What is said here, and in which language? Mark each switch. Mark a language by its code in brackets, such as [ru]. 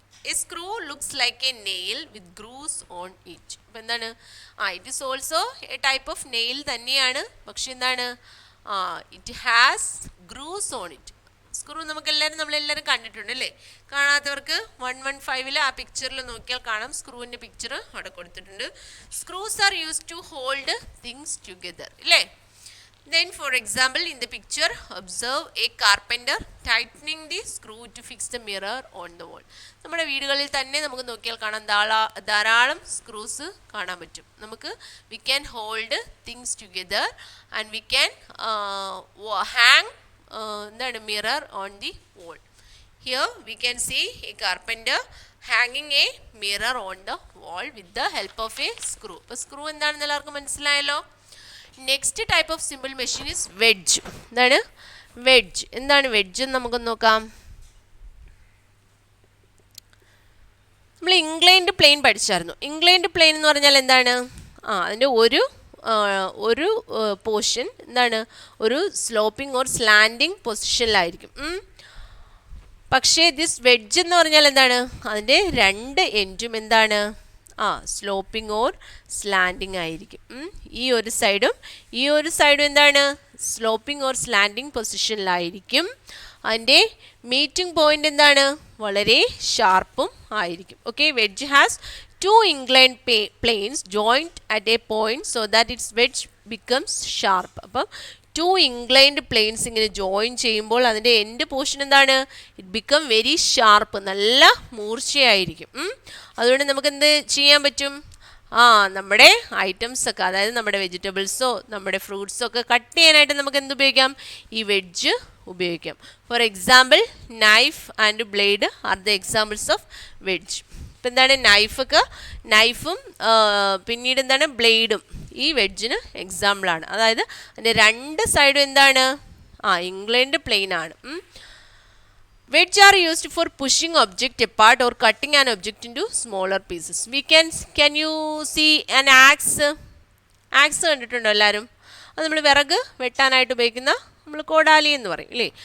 [en] A screw looks like a nail with grooves on it. [ml] അപ്പം എന്താണ്, [en] it is also a type of nail [ml] തന്നെയാണ്, പക്ഷെ എന്താണ്, [en] It has grooves on it. [ml] Screw നമ്മളെല്ലാവരും കണ്ടിട്ടുണ്ട് അല്ലേ. കാണാത്തവർക്ക് 115 ആ പിക്ചറിൽ നോക്കിയാൽ കാണാം, സ്ക്രൂവിൻ്റെ പിക്ചർ അവിടെ കൊടുത്തിട്ടുണ്ട്. [en] Screws are used to hold things together അല്ലേ. Then for example in the picture observe a carpenter tightening the screw to fix the mirror on the wall. [ml] നമ്മുടെ വീടുകളിൽ തന്നെ നമുക്ക് നോക്കിയാൽ കാണാം ധാരാളം സ്ക്രൂസ് കാണാൻ പറ്റും. നമുക്ക് [en] we can hold things together and we can hang [ml] എന്താണ് [en] mirror on the wall. Here we can see a carpenter hanging a mirror on the wall with the help of a screw. [ml] അപ്പോൾ screw എന്താണെന്ന് എല്ലാവർക്കും മനസ്സിലായല്ലോ. [en] Next type of simple machine is wedge. [ml] എന്താണ് wedge? എന്താണ് wedge എന്ന് നമുക്കൊന്ന് നോക്കാം. നമ്മൾ ഇൻക്ലൈൻഡ് പ്ലെയിൻ പഠിച്ചായിരുന്നു. ഇൻക്ലൈൻഡ് പ്ലെയിൻ എന്ന് പറഞ്ഞാൽ എന്താണ്, അതിൻ്റെ ഒരു പോർഷൻ എന്താണ്, ഒരു [en] sloping or slanting [ml] പൊസിഷനിലായിരിക്കും. പക്ഷേ ദിസ് വെഡ്ജ് എന്ന് പറഞ്ഞാൽ എന്താണ്, അതിൻ്റെ രണ്ട് എൻഡും എന്താണ്, [en] sloping or slanting [ml] ആയിരിക്കും. ഈ ഒരു സൈഡും എന്താണ്, [en] sloping or slanting [ml] പൊസിഷനിലായിരിക്കും. അതിൻ്റെ മീറ്റിംഗ് പോയിന്റ് എന്താണ്, വളരെ ഷാർപ്പും ആയിരിക്കും. [en] Okay, wedge has two inclined planes joined at a point so that its wedge becomes sharp. അപ്പം two inclined planes ഇങ്ങനെ join ചെയ്യുമ്പോൾ അതിൻ്റെ end portion എന്താണ്, it become very sharp, [ml] നല്ല മൂർച്ചയായിരിക്കും. അതുകൊണ്ട് നമുക്ക് എന്ത് ചെയ്യാൻ പറ്റും, നമ്മുടെ ഐറ്റംസ് ഒക്കെ, അതായത് നമ്മുടെ വെജിറ്റബിൾസോ നമ്മുടെ ഫ്രൂട്ട്സോ ഒക്കെ കട്ട് ചെയ്യാനായിട്ട് നമുക്ക് എന്ത് ഉപയോഗിക്കാം, ഈ വെഡ്ജ് ഉപയോഗിക്കാം. [en] For example knife and blade are the examples of wedge. [ml] ഇപ്പം എന്താണ്, നൈഫും പിന്നീട് എന്താണ് ബ്ലേഡും ഈ വെഡ്ജിന് എക്സാമ്പിളാണ്. അതായത് അതിൻ്റെ രണ്ട് സൈഡും എന്താണ്, ഇൻക്ലൈൻഡ് പ്ലെയിൻ ആണ്. [en] Wedge are used for pushing object apart or cutting an object into smaller pieces. Can you see an axe? [ml] Axe കണ്ടിട്ടുണ്ടോ എല്ലാവരും? അത് നമ്മൾ വിറക് വെട്ടാനായിട്ട് ഉപയോഗിക്കുന്ന നമ്മൾ കോടാലി എന്ന് പറയും അല്ലേ.